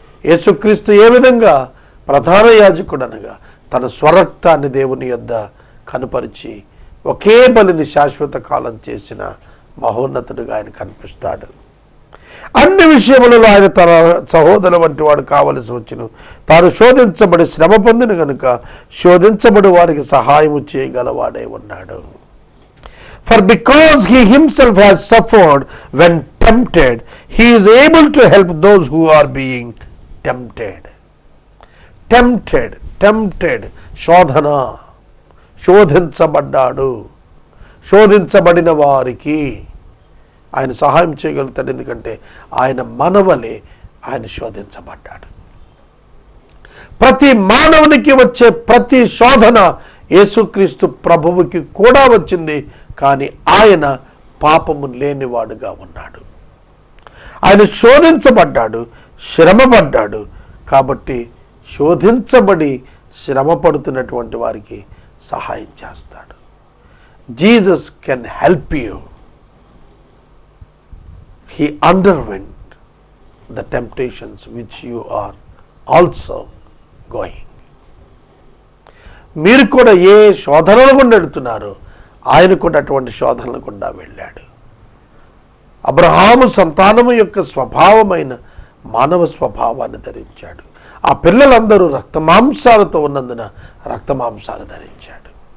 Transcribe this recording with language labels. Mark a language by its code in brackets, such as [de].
[te] యేసుక్రీస్తు ఏ విధంగా ప్రధాన యాజకుడు అనగా తన స్వరక్తాన్ని దేవుని యొద్ద కనుపరిచి ఒకే బలిని శాశ్వత కాలం చేసిన మహోన్నతుడిగా ఆయన కనిపిస్తాడు. అన్ని విషయములలో ఆయన తన సహోదరు వంటి వాడు కావలసి వచ్చును. తాను శోధించబడి శ్రమ పొందిన కనుక శోధించబడి వారికి సహాయము చేయగలవాడే ఉన్నాడు. [en] For because he himself has suffered when tempted, he is able to help those who are being tempted. [te] Tempted శోధన, శోధించబడ్డాడు. శోధించబడిన వారికి ఆయన సహాయం చేయగలుగుతాడు. ఎందుకంటే ఆయన మనవలే ఆయన శోధించబడ్డాడు. ప్రతి మానవునికి వచ్చే ప్రతి శోధన యేసుక్రీస్తు ప్రభువుకి కూడా వచ్చింది. కానీ ఆయన పాపము లేనివాడుగా ఉన్నాడు. ఆయన శోధించబడ్డాడు, శ్రమపడ్డాడు. కాబట్టి శోధించబడి శ్రమ పడుతున్నటువంటి వారికి సహాయం చేస్తాడు. [en] Jesus can help you. He underwent the temptations which you are also going. [te] మీరు కూడా ఏ శోధనల గుండా వెళుతున్నారో ఆయన కూడా అటువంటి శోధనల గుండా వెళ్ళాడు. అబ్రహాము సంతానము యొక్క స్వభావమైన మానవ స్వభావాన్ని ధరించాడు. ఆ పిల్లలందరూ రక్తమాంసాలతో ఉన్నందున రక్తమాంసాలు ధరించాడు.